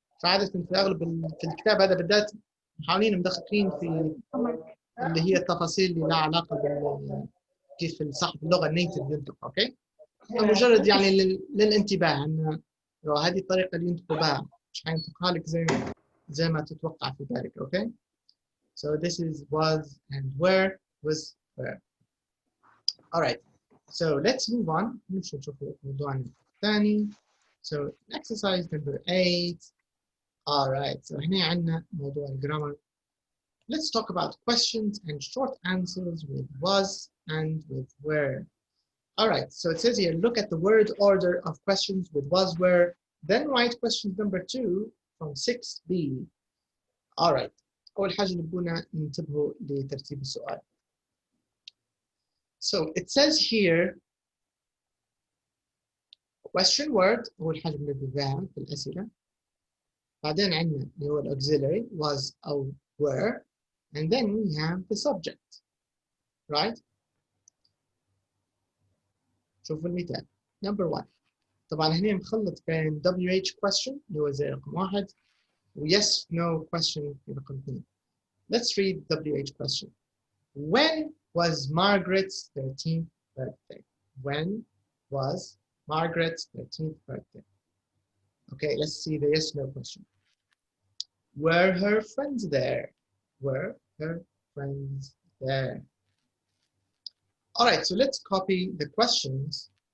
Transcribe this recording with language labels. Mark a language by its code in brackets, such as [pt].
[ar] فعادة في أغلب في الكتاب هذا بالذات محاولين مدققين في اللي هي التفاصيل اللي لها علاقة كيف صاحب اللغة النيتف ينطق. أوكي؟ مجرد يعني للانتباه أن هذه الطريقة اللي ينطقوا بها مش حينطقها لك زي ما تتوقع في ذلك. [en] Okay? So this is was and where was where. All right. So let's move on. نشوف موضوعنا الثاني. So exercise number 8. [ar] All right, so هنا عندنا موضوع الجرامر. [en] Let's talk about questions and short answers with was and with where. All right, so it says here, look at the word order of questions with was, where, then write question number 2 from 6B. [ar] All right, أول حاجة نبغى ننتبهوا لترتيب السؤال. [en] So it says here, question word أول حاجة بنبدأ في الأسئلة. بعدين عندنا اللي هو auxiliary was أو were, and then we have the subject, right? [ar] شوفوا المثال. Number 1. طبعا هنا مخلط بين WH question اللي هو زي رقم 1 و yes no question في رقم 2. [en] Let's read WH question. When was Margaret's 13th birthday? When was Margaret's 13th birthday? Okay, let's see the yes no question. Were her friends there? Were her friends there? All right, so let's copy the questions.